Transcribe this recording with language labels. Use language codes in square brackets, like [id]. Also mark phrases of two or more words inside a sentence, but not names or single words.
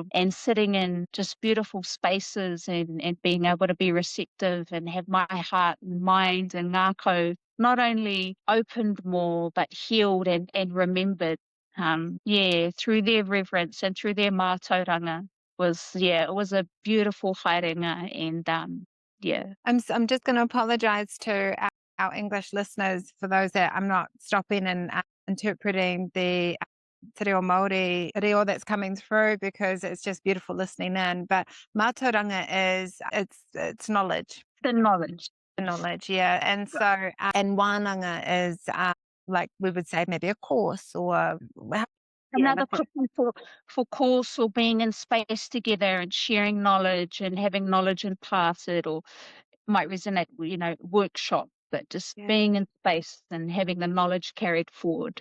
[en] And sitting in just beautiful spaces and being able to be receptive and have my heart and mind and ngākau not only opened more, but healed and remembered, through their reverence and through their mātauranga. It was a beautiful haerenga. And I'm just going to apologize to our English listeners for those that I'm not stopping and interpreting the te reo Māori reo that's coming through, because it's just beautiful listening in. But mātauranga is it's knowledge. the knowledge. The knowledge, yeah. And so and wānanga is like we would say maybe a course or Another cooking for course, or being in space together and sharing knowledge and having knowledge imparted, or might resonate, you know, workshop, but just being in space and having the knowledge carried forward.